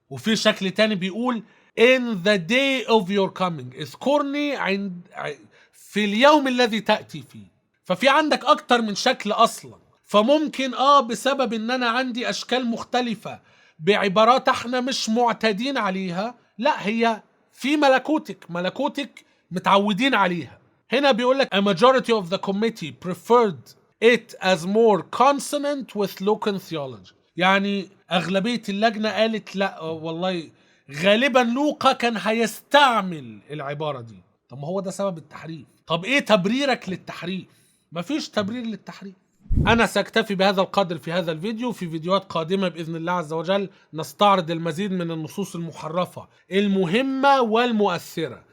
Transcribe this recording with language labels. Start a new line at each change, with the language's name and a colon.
Arabic: وفي شكل تاني بيقول
English: in the day of your coming،
Arabic: اذكرني في اليوم الذي تأتي فيه. ففي عندك أكتر من شكل أصلا، فممكن بسبب ان انا عندي اشكال مختلفة بعبارات احنا مش معتادين عليها، لا هي في ملكوتك متعودين عليها. هنا بيقولك
English: a majority of the committee preferred it as more consonant with Lucan theology.
Arabic: يعني اغلبية اللجنة قالت لا والله غالبا لوقا كان هيستعمل العبارة دي. طب ما هو ده سبب التحريف. طب ايه تبريرك للتحريف؟ مفيش تبرير للتحريف. أنا سأكتفي بهذا القدر في هذا الفيديو. في فيديوهات قادمة بإذن الله عز وجل نستعرض المزيد من النصوص المحرفة المهمة والمؤثرة.